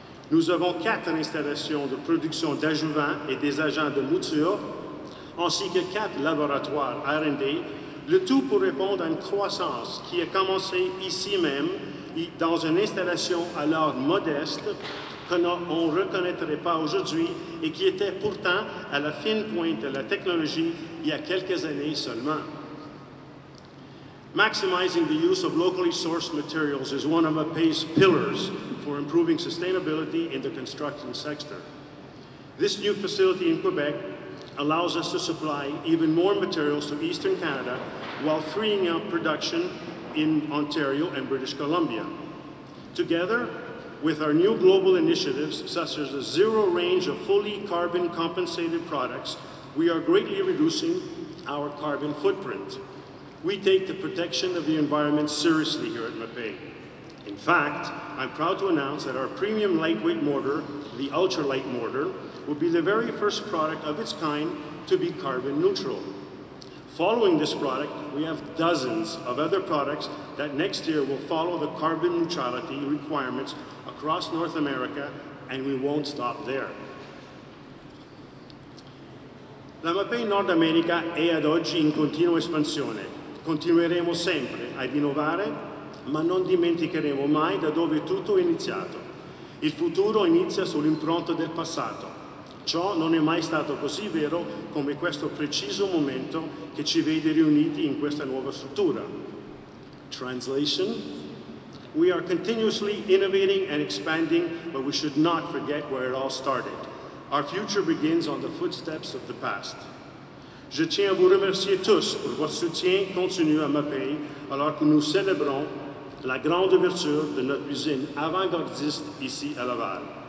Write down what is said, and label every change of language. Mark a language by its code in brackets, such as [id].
[fr] Nous avons 4 installations de production d'adjuvants et des agents de mouture, ainsi que 4 laboratoires R&D, le tout pour répondre à une croissance qui a commencé ici même, dans une installation alors modeste qu'on ne reconnaîtrait pas aujourd'hui et qui était pourtant à la fine pointe de la technologie il y a quelques années seulement. [en] Maximizing the use of locally sourced materials is one of MAPEI's pillars for improving sustainability in the construction sector. This new facility in Quebec allows us to supply even more materials to Eastern Canada while freeing up production in Ontario and British Columbia. Together, with our new global initiatives, such as the zero range of fully carbon compensated products, we are greatly reducing our carbon footprint. We take the protection of the environment seriously here at MAPEI. In fact, I'm proud to announce that our premium lightweight mortar, the ultralight mortar, will be the very first product of its kind to be carbon neutral. Following this product, we have dozens of other products that next year will follow the carbon neutrality requirements across North America, and we won't stop there. [it] La MAPEI Nord America è ad oggi in continua espansione. Continueremo sempre ad innovare, ma non dimenticheremo mai da dove tutto è iniziato. Il futuro inizia sull'impronta del passato. Ciò non è mai stato così vero come questo preciso momento che ci vede riuniti in questa nuova struttura. [en] Translation: we are continuously innovating and expanding, but we should not forget where it all started. Our future begins on the footsteps of the past. [fr] Je tiens à vous remercier tous pour votre soutien continu à MAPEI alors que nous célébrons la grande ouverture de notre usine avant-gardiste ici à Laval.